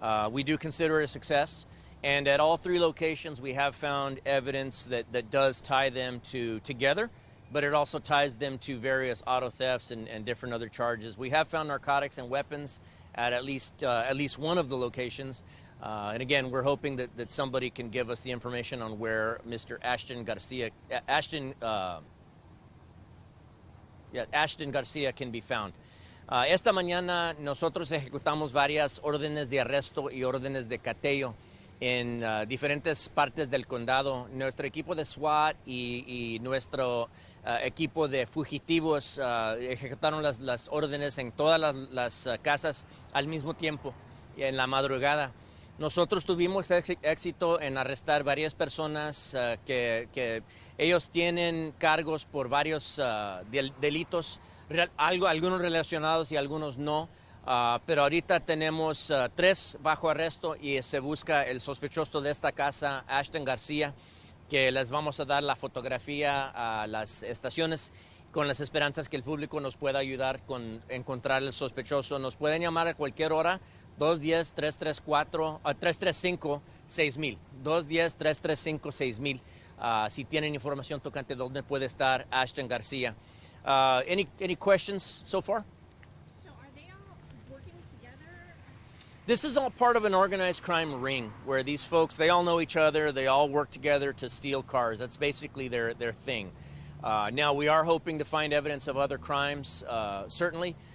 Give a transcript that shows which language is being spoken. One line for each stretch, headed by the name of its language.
English: We do consider it a success, and at all 3 locations we have found evidence that does tie them together, but it also ties them to various auto thefts and different other charges. We have found narcotics and weapons at least one of the locations. And again, we're hoping that somebody can give us the information on where Mr. Ashton Garcia can be found.
Spanish: Esta mañana nosotros ejecutamos varias órdenes de arresto y órdenes de cateo en diferentes partes del condado. Nuestro equipo de SWAT y nuestro equipo de fugitivos ejecutaron las órdenes en todas las casas al mismo tiempo en la madrugada. Nosotros tuvimos éxito en arrestar varias personas que ellos tienen cargos por varios delitos, algunos relacionados y algunos no. Pero ahorita tenemos 3 bajo arresto y se busca el sospechoso de esta casa, Ashton Garcia, que les vamos a dar la fotografía a las estaciones con las esperanzas que el público nos pueda ayudar con encontrar el sospechoso. Nos pueden llamar a cualquier hora. 210-335-6000. 210-335-6000. Si tienen información tocante dónde puede estar Ashton Garcia.
English: Any questions so far? So are they all working together? This is all part of an organized crime ring where these folks, they all know each other. They all work together to steal cars. That's basically their thing. Now, we are hoping to find evidence of other crimes, certainly.